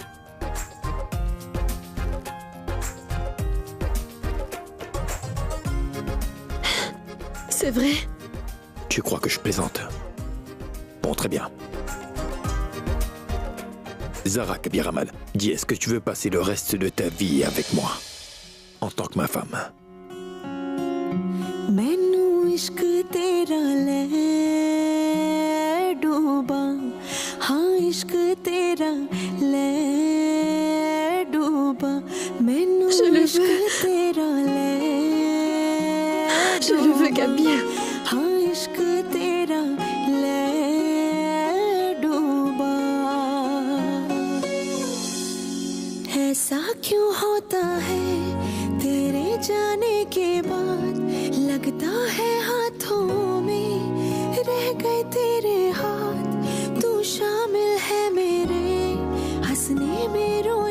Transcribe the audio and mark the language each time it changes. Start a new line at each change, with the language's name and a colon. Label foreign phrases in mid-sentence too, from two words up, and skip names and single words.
French: C'est vrai? Tu crois que je plaisante? Bon, très bien. Zara Kabir Ahmad, dis, est-ce que tu veux passer le reste de ta vie avec moi, en tant que ma femme?
Punjabi: ਮੈਨੂੰ ਇਸ਼ਕ ਤੇਰਾ ਲੈ ਡੁੱਬਾ ਹਾਂ ਇਸ਼ਕ ਤੇਰਾ ਲੈ ਡੁੱਬਾ ਮੈਨੂੰ ਇਸ਼ਕ ਤੇਰਾ ਲੈ
French: Je le veux, Kabir.
Hindi: हाँ इश्क तेरा ले डूबा ऐसा क्यों होता है तेरे जाने के बाद लगता है हाथों में रह गए तेरे हाथ तू शामिल है मेरे हंसने में